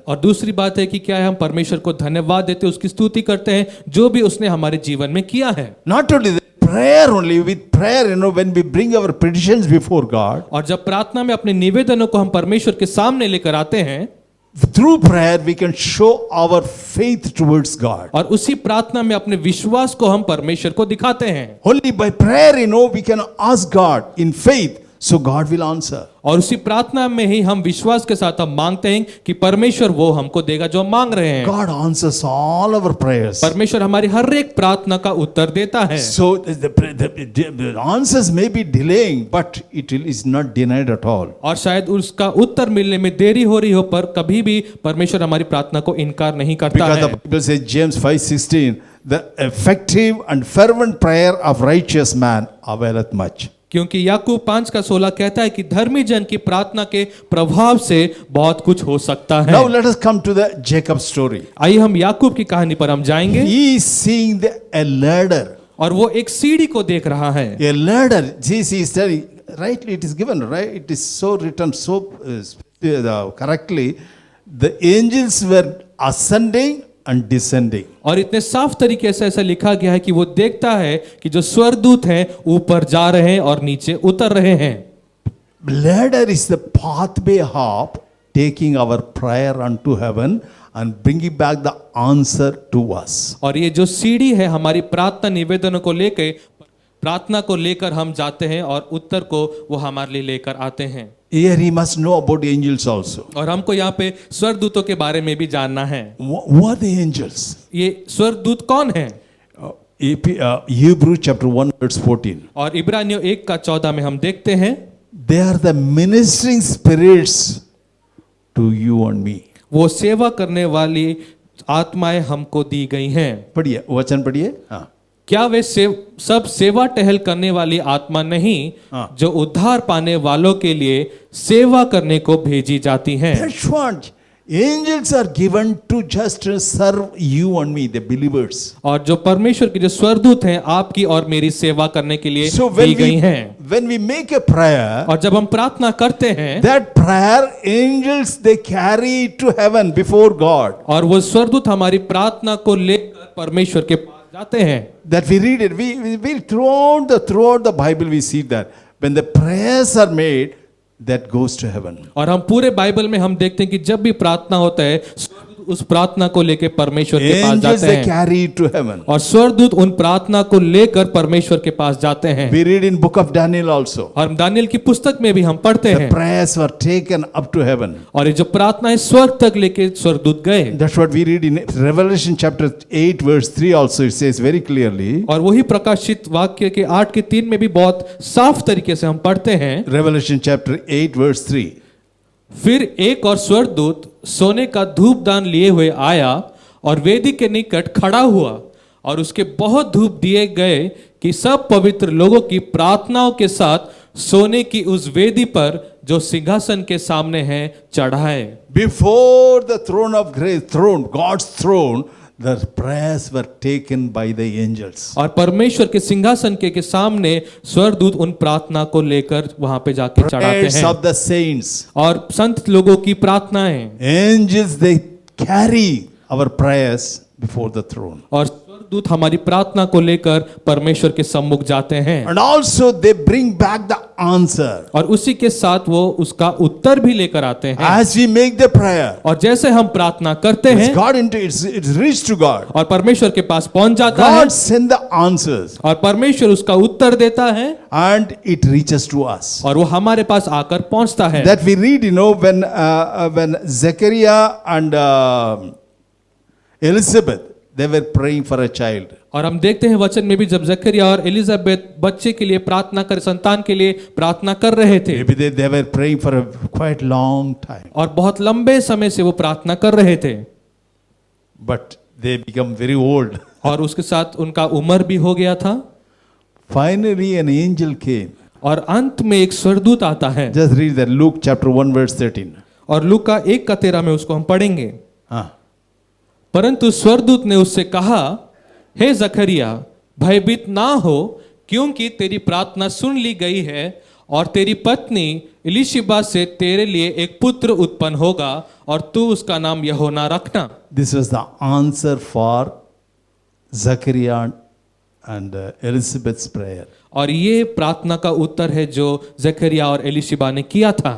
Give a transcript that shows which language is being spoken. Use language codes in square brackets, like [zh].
[hi] और दूसरी बात है कि क्या है, हम परमेश्वर को धन्यवाद देते हैं, उसकी स्तुति करते हैं जो भी उसने हमारे जीवन में किया है। [en] Not only that, prayer only. With prayer, when we bring our petitions before God, [hi] और जब प्रार्थना में अपने निवेदनों को हम परमेश्वर के सामने लेकर आते हैं, [en] through prayer we can show our faith towards God. [hi] और उसी प्रार्थना में अपने विश्वास को हम परमेश्वर को दिखाते हैं। [en] Only by prayer, we can ask God in faith, so God will answer. [hi] और उसी प्रार्थना में ही हम विश्वास के साथ हम मांगते हैं कि परमेश्वर वो हमको देगा जो हम मांग रहे हैं। [en] God answers all our prayers. [hi] परमेश्वर हमारी हर एक प्रार्थना का उत्तर देता है। [en] So the answers may be delaying, but it is not denied at all. [hi] और शायद उसका उत्तर मिलने में देरी हो रही हो, पर कभी भी परमेश्वर हमारी प्रार्थना को इनकार नहीं करता [en] Because [hi] है। [en] the Bible says, James 5:16, the effective and fervent prayer of righteous man availeth much. [hi] क्योंकि याकूब 5 का 16 कहता है कि धर्मी जन की प्रार्थना के प्रभाव से बहुत कुछ हो सकता है। [en] Now let us come to the Jacob story. [hi] आइए हम याकूब की कहानी पर हम जाएंगे। [en] He is seeing a ladder. [hi] और वो एक सीढ़ी को देख रहा है। [en] A ladder. He is telling, rightly it is given, right? It is so written so correctly. The angels were ascending and descending. [hi] और इतने साफ तरीके से ऐसा लिखा गया है कि वो देखता है कि जो स्वर्गदूत हैं ऊपर जा रहे हैं और नीचे उतर रहे हैं। [en] Ladder is the pathway of taking our prayer unto heaven and bringing back the answer to us. [hi] और ये जो सीढ़ी है हमारी प्रार्थना निवेदनों को लेकर, प्रार्थना को लेकर हम जाते हैं और उत्तर को वो हमारे लिए लेकर आते हैं। [en] Here he must know about the angels also. [hi] और हमको यहाँ पे स्वर्गदूतों के बारे में भी जानना है। [en] Who are the angels? [hi] ये स्वर्गदूत कौन है? [en] Hebrew chapter 1 verse 14. [hi] और इब्रानियों 1:14 में हम देखते हैं, [en] They are the ministering spirits to you and me. [hi] वो सेवा करने वाली आत्माएं हमको दी गई हैं। पढ़िए वचन पढ़िए। हाँ, क्या वे सब सेवा टहल करने वाली आत्मा नहीं हाँ। जो उद्धार पाने वालों के लिए सेवा करने को भेजी जाती हैं? [en] that's what angels are given to just serve you and me, the believers. [hi] और जो परमेश्वर के जो स्वर्गदूत हैं आपकी और मेरी सेवा करने के लिए [en] So [hi] दी गई हैं। [en] when we make a prayer, [hi] और जब हम प्रार्थना करते हैं [en] that prayer angels they carry to heaven before God. [hi] और वो स्वर्गदूत हमारी प्रार्थना को लेकर परमेश्वर के पास जाते हैं। [en] That we read it. We throughout the Bible we see that when the prayers are made, that goes to heaven. [hi] और हम पूरे बाइबल में हम देखते हैं कि जब भी प्रार्थना होता है स्वर्गदूत उस प्रार्थना को लेकर परमेश्वर के पास [en] Angels [hi] जाते [en] they [hi] हैं [en] carry it to heaven. [hi] और स्वर्गदूत उन प्रार्थना को लेकर परमेश्वर के पास जाते हैं। [en] We read in book of Daniel also. [hi] और दानियेल की पुस्तक में भी हम पढ़ते [en] The [hi] हैं [en] prayers were taken up to heaven. [hi] और ये जो प्रार्थना है स्वर्ग तक लेके स्वर्गदूत गए। [en] That's what we read in Revelation chapter 8 verse 3 also. It says very clearly. [hi] और वही प्रकाशित वाक्य के 8:3 में भी बहुत साफ तरीके से हम पढ़ते हैं। [en] Revelation chapter 8 verse 3. [hi] फिर एक और स्वर्गदूत सोने का धूपदान लिए हुए आया और वेदी के निकट खड़ा हुआ और उसके बहुत धूप दिए गए कि सब पवित्र लोगों की प्रार्थनाओं के साथ सोने की उस वेदी पर जो सिंहासन के सामने है चढ़ाए। [en] Before the throne of grace, God's throne, the prayers were taken by the angels. [hi] और परमेश्वर के सिंहासन के सामने स्वर्गदूत उन प्रार्थना को लेकर वहां पे जाके चढ़ाते [en] Prayers [hi] हैं। [en] of the saints. [hi] और संत लोगों की प्रार्थनाएं [en] Angels they carry our prayers before the throne. [hi] और स्वर्गदूत हमारी प्रार्थना को लेकर परमेश्वर के सम्मुख जाते हैं [en] And also they bring back the answer. [hi] और उसी के साथ वो उसका उत्तर भी लेकर आते हैं। [en] As we make the prayer, [hi] और जैसे हम प्रार्थना करते [en] it's [hi] हैं [en] God it's reached to God. [hi] और परमेश्वर के पास पहुंच जाता है [en] God send the answers [hi] और परमेश्वर उसका उत्तर देता है [en] and it reaches to us. [hi] और वो हमारे पास आकर पहुंचता है। [en] That we read, when Zechariah and Elizabeth they were praying for a child. [hi] और हम देखते हैं वचन में भी जब जकरिया और एलिजाबेथ बच्चे के लिए प्रार्थना कर संतान के लिए प्रार्थना कर रहे थे [en] Maybe they were praying for a quite long time, [hi] और बहुत लंबे समय से वो प्रार्थना कर रहे थे [en] but they become very old. [hi] और उसके साथ उनका उम्र भी हो गया था। [en] Finally, an angel came. [hi] और अंत में एक स्वर्गदूत आता है [en] Just read that Luke chapter 1 verse 13. [hi] और लूका 1:13 में उसको हम पढ़ेंगे। हाँ. परंतु स्वर्गदूत ने उससे कहा, हे जकरिया भयभीत ना हो, क्योंकि तेरी प्रार्थना सुन ली गई है और तेरी पत्नी इलिशिबा से तेरे लिए एक पुत्र उत्पन्न होगा और तू उसका नाम यूहन्ना रखना। [en] This was the answer for Zechariah and Elizabeth's prayer. [hi] और ये प्रार्थना का उत्तर है जो जकरिया और एलिशिबा ने किया था।